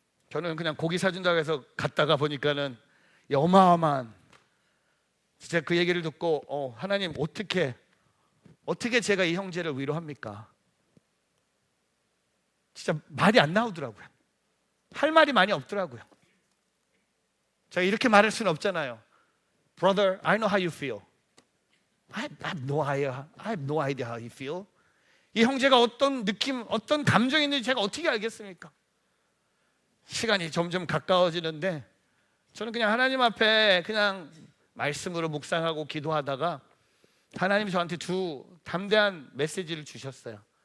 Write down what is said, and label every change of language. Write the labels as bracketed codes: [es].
[ko] 저는 그냥 고기 사준다고 해서 갔다가 보니까는 어마어마한, 진짜 그 얘기를 듣고 하나님, 어떻게 제가 이 형제를 위로합니까? 진짜 말이 안 나오더라고요. 할 말이 많이 없더라고요. 제가 이렇게 말할 수는 없잖아요. [en] Brother, I know how you feel. I have no idea how you feel. [ko] 이 형제가 어떤 느낌, 어떤 감정이 있는지 제가 어떻게 알겠습니까? 시간이 점점 가까워지는데 저는 그냥 하나님 앞에 그냥 말씀으로 묵상하고 기도하다가 하나님이 저한테 두 담대한 메시지를 주셨어요.